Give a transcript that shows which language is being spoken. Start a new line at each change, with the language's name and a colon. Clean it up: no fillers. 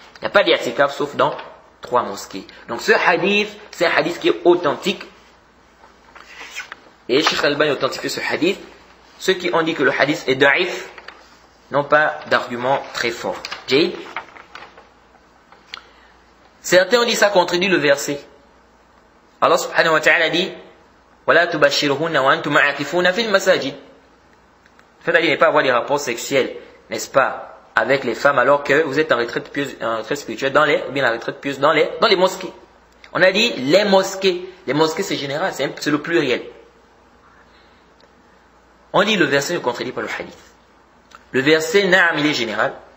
French: Il n'y a pas d'i'tikaf sauf dans 3 mosquées. Donc ce hadith, c'est un hadith qui est authentique. Et Cheikh Al-Albani a authentifié ce hadith. Ceux qui ont dit que le hadith est da'if n'ont pas d'argument très fort. Certains ont dit ça contredit le verset.
Arabic: Allah subhanahu wa ta'ala
French: dit
Arabic: وَلَا تُبَشِّرُهُنَّ وَأَنْتُمْ عَاكِفُونَ فِي الْمَسَاجِدِ.
French: Le fait d'aller n'est pas avoir des rapports sexuels, n'est-ce pas, avec les femmes alors que vous êtes en retraite pieuse, en retraite spirituelle, bien la retraite pieuse dans les mosquées. On a dit les mosquées. Les mosquées c'est général, c'est le pluriel. On dit le verset ne contredit pas le hadith. Le verset
Arabic: Na'am
French: il est général.